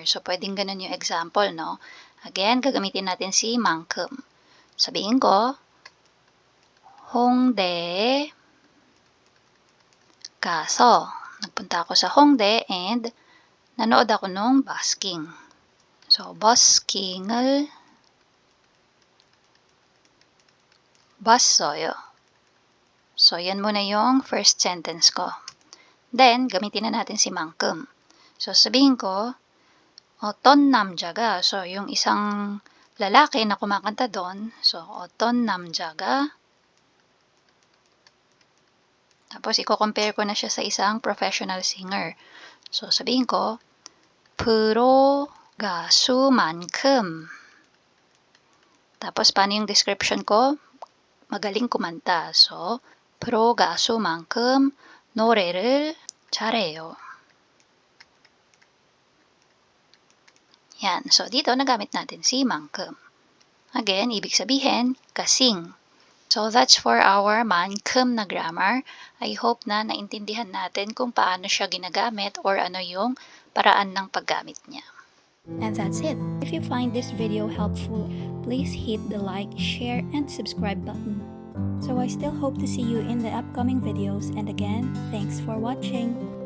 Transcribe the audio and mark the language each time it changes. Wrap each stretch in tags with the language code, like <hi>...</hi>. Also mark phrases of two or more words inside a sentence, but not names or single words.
<tl>So, pwedeng ganun yung example, no? Again, gagamitin natin si 만큼. Sabihin ko, Hongdae 가서. Nagpunta ako sa Hongdae and nanood ako nung basking. So,</tl> <ko>basking을 봤어요.</ko> <tl>So, yan muna yung first sentence ko. Then, gamitin na natin si 만큼. So, sabihin ko,</tl> <ko>어떤 남자가,</ko> <tl>so, yung isang lalaki na kumakanta doon, so,</tl> <ko>어떤 남자가,</ko> <tl>tapos, i-compare ko na siya sa isang professional singer. So, sabihin ko,</tl> <ko>프로 가수만큼.</ko> <tl>Tapos, paano yung description ko? Magaling kumanta. So,</tl> <ko>프로 가수만큼 노래를 잘해요.</ko> <tl>Yan. So, dito nagamit natin si 만큼. Again, ibig sabihin, kasing.</tl> <en>So, that's for our 만큼 na grammar. I hope</en> <tl>na naintindihan natin kung paano siya ginagamit or ano yung paraan ng paggamit niya.</tl> <en>And that's it. If you find this video helpful, please hit the like, share, and subscribe button. So I still hope to see you in the upcoming videos, and again, thanks for watching.</en>